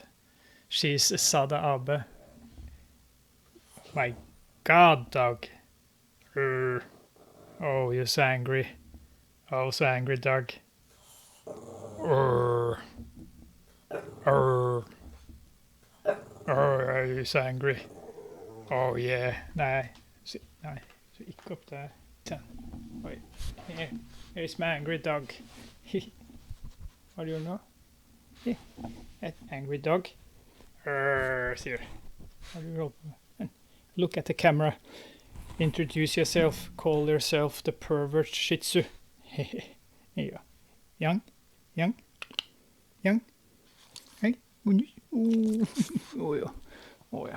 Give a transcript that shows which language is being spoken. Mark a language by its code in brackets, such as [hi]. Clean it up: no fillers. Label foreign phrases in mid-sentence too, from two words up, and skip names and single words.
[en] She's Sada Abe. My god, dog. Urgh. Oh, you're so angry. Oh, so angry, dog. Urgh. Urgh. Urgh, are you so angry? Oh yeah. [no] Nei, nei, så ikke opp der. Oi. [en] Here's my angry dog. [no] Hva gjør du nå? [en] Et angry dog. Here. Look at the camera. Introduce yourself. Call yourself the pervert Shih Tzu. Yeah. Young? Young? Young? Hey? Oh, yeah. Oh, yeah.